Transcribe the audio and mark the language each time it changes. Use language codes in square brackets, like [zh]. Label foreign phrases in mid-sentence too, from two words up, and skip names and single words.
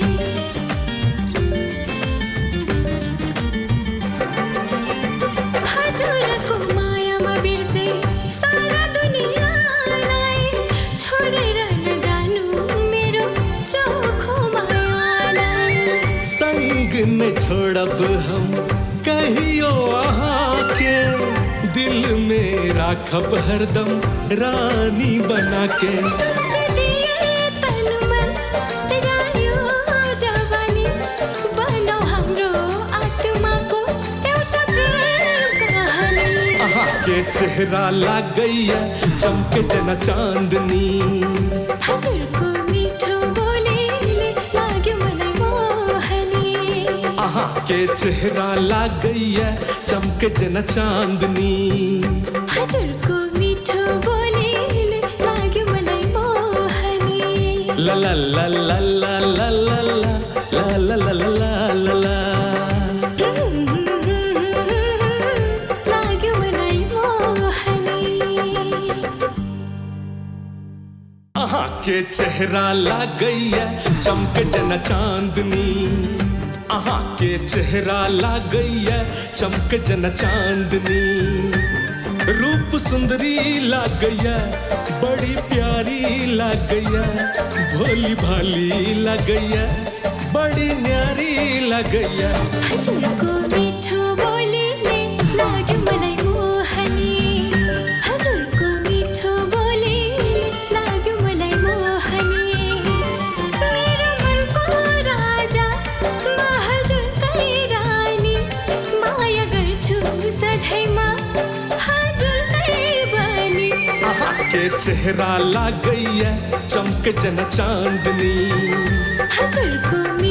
[ne] हजुरको मायामा बिर्से सारा दुनियाँलाई। छोडेर नजानु मेरो चोखो मायालाई। [mai] संग न छोड़ब हम कहियो आहा के। दिल में राखब हरदम रानी बना के। सुन दिए तन मन रानियो जवानी। [ne] बनौ हाम्रो आत्माको एउटा प्रेम कहानी। [mai] आहा के चेहरा ला गई है चमक जना चांदनी। [ne] हजुरको मिठो बोलीले लाग्यो मलाई मोहनी। [mai] आहा के चेहरा ला गई है चमक जना चांदनी। [ne] हजुरको मिठो बोलीले लाग्यो मलाई मोहनी। ला ला ला ला ला ला ला ला ला ला ला ला ला ला। लाग्यो मलाई मोहनी। [mai] अहाँ के चेहरा लागैया चमक जना चांदनी अहाँ के चेहरा लागैया चमक जना चांदनी रूप सुंदरी लागैया बड़ी प्यारी लागैया भोली भाली लागैया बड़ी न्यारी लागैया [ne] हजुर को मिठो बोलीले लाग्यो मलाई मोहनी हजुर को मिठो बोलीले लाग्यो मलाई मोहनी मेरो मनको राजा म हजुरकै रानी माया गर्छु सधैँमा हजुरकै बनी [mai] अहाँ के चेहरा लागैया चमक जना चांदनी [ne] हजुर को